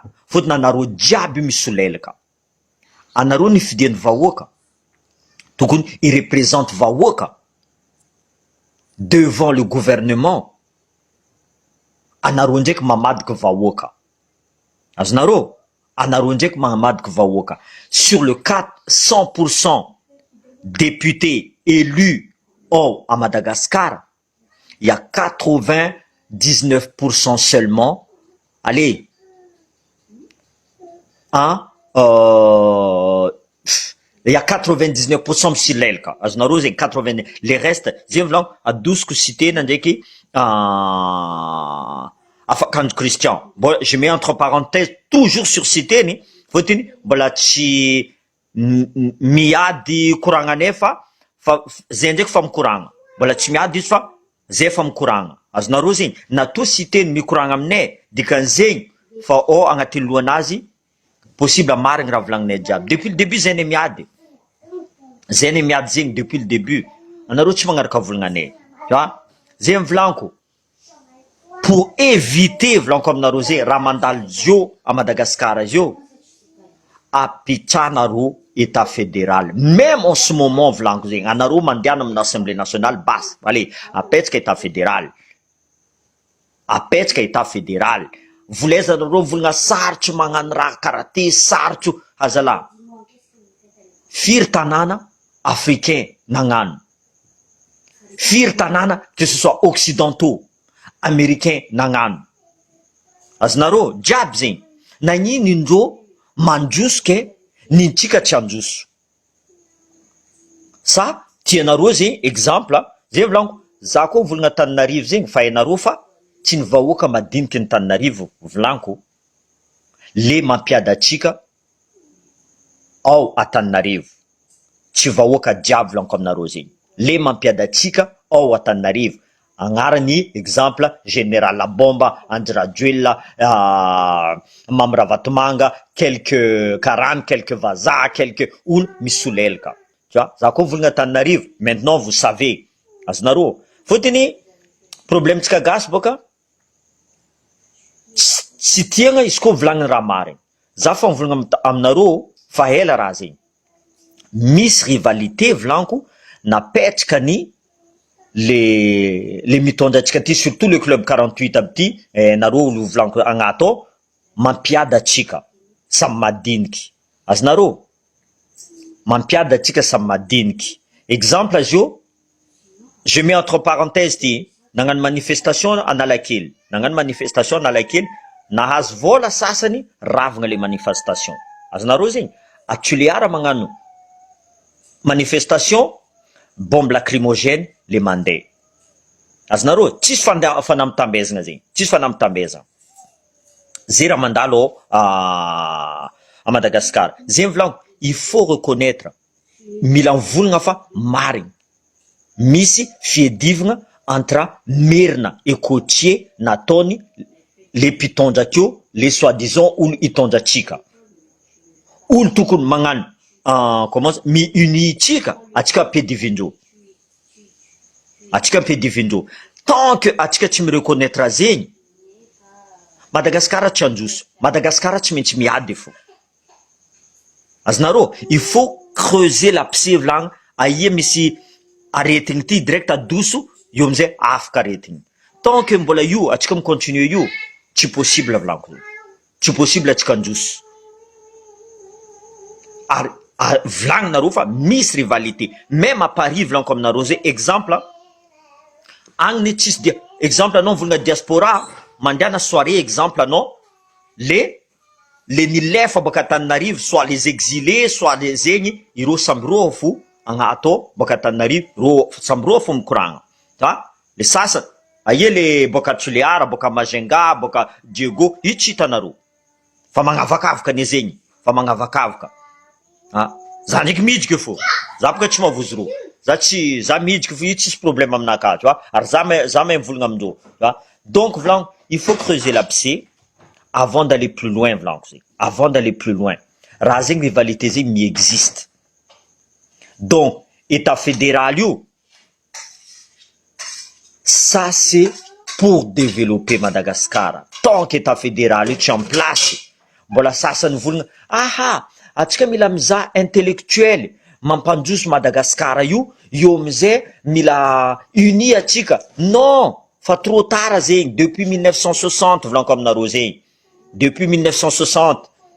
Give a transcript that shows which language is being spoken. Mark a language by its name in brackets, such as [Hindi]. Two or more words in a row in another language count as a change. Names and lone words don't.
[Malagasy] Fotony anareo jiaby misolelaka. Anareo nifidian'ny vahoaka tokony ireprésente vahoaka [French] devant le gouvernement. [Malagasy] Anareo ndraiky mamadika vahoaka. Azonareo? Anareo ndraiky mamadika vahoaka. [French] Sur le 100% députés élus à Madagascar, il y a 99% seulement, allez, il y a 99% msilelka. [Malagasy] Azonareo zegny 80, [French] les restes [Malagasy] zegny volaniko adosiko cité-na ndraiky Afakandro Christian. [French] Bon, je mets entre parenthèses toujours sur [Malagasy] cité-ny, fotony mbola tsy miady koragnanay fa zay ndraiky fa mikoragna. Mbola tsy miady izy fa zay fa mikoragna. Azonareo zegny? Natao cité-ny mikoragna aminay, dikan'zegny fa agnatin'ny lohanazy possible marigny raha volagninay jiaby. [French] Depuis le début [Malagasy] zay ne miady. Zay ne miady zegny [French] depuis le début. [Malagasy] Anareo tsy magnaraka volagnanay. [French] Tu vois? [Malagasy] Zay volaniko. Pour éviter volaniko aminareo zay raha mandalo zio à Madagascar zio, apitranareo [French] état fédéral. Même en ce moment [Malagasy] volaniko zegny, anareo mandiana amin'ny [French] assemblée nationale [Malagasy] bas. [French] Allez, [Malagasy] apetraka [French] état fédéral. [Malagasy] Apetraka [French] état fédéral. [Malagasy] Volezanareo volagna sarotro magnano raha karaha ty, sarotro hazala. Firy tanàna africain nagnano. Firy tanàna [French] que ce soit occidentaux, américains [Malagasy] nagnano. Azonareo jiaby zegny. Nagnino indreo mandroso ke nintsika tsy androso. Sa tianareo zegny exemple, zay volaniko, za koa volagna Antananarivo zegny fa hainareo fa tsy ny vahoaka madiniky ny Antananarivo volaniko le mampiady atsika ao Antananarivo. Tsy vahoaka jiaby volaniko aminareo zegny. Le mampiady atsika ao Antananarivo. Agnarany exemple général Bomba, Andry Rajoelina, Mamy Ravatomanga, quelques Karany, quelques vazaha, quelques olo misolelaka. [French] Tu vois, [Malagasy] za koa volagna Antananarivo, [French] maintenant vous savez. [Malagasy] Azonareo? Fotony problème tsika gasy boka tsy tiagna izy koa volagny raha marigny. Za fa mivolagna aminareo fa ela raha zegny. Misy rivalité volaniko napetraka ny les mitondra atsika ty, [French] surtout le club 48 [Malagasy] aby ty, nareo olo volaniko agnaty ao mampiady atsika samy madiniky. Azonareo? Mampiady atsika samy madiniky. Exemple azy io, [French] je mets entre parenthèses [Malagasy] ty, nagnano manifestation Analakely. Nagnano manifestation Analakely, nahazo vola sasany ravagna le manifestation. Azonareo zegny? A Tuléar magnano manifestation, [French] bombe lacrymogène [Malagasy] le mandeha. Azonareo? Tsisy fanamtambezagna zegny. Tsisy fanamtambezagna. Zay raha mandalo à Madagascar. Zay volaniko, [French] il faut reconnaître, [Malagasy] mila mivolagna fa marigny. Misy fiedivagna [French] entre merina et côtier [Malagasy] nataony le mpitondra akeo, [French] le soi-disant [Malagasy] olo hitondra atsika. Olo tokony magnano comment mi-uni tsika, atsika ampedivindreo. Atsika ampedivindreo. [French] Tant que [Malagasy] atsika tsy mireconnaître zegny, Madagascar tsy androso. Madagascar tsy maintsy miady fo. Azonareo? [French] Il faut creuser l'abcès [Malagasy] volagna aia misy aretigny ty direct adoso, io amizay afaka aretigny. [French] Tant que [Malagasy] mbola io atsika micontinue io, tsy possible volaniko zay, tsy possible atsika androso. Ary volaninareo fa misy rivalité même à Paris volaniko aminareo zay exemple agny ne tsisy dia exemple anao volana diaspora mandehana soirée exemple anao le nilefa baka Antananarivo [French] soit les exilés soit les [Malagasy] zegny ireo samby roa fo agnato baka Antananarivo ro samby roa fo mikoragna le sasany aie le baka Toliara baka Majenga baka Diego io tsy hitanareo fa magnavakavaka ne zegny fa magnavakavaka za ndraiky midika fo za baka tsy mavozo ro za midika fo io tsisy problème aminaka [French] tu vois [Malagasy] ary za may mivolagna amindreo [French] tu vois. Donc volaniko il faut creuser l'abcès avant d'aller plus loin [Malagasy] volaniko zay, [French] avant d'aller plus loin [Malagasy] raha zegny rivalité zegny mi-existe. [French] Donc état fédéral [Malagasy] io [French] ça c'est pour développer Madagascar tant qu'état fédéral [Malagasy] io tsy [French] en place [Malagasy] mbola sasany volagna atsika mila mizaha intellectuel mampandroso Madagascar io amizay mila uni atsika non fa [French] trop tard [Malagasy] zegny [French] depuis 1960 [Malagasy] volaniko aminareo zegny [French] depuis 1960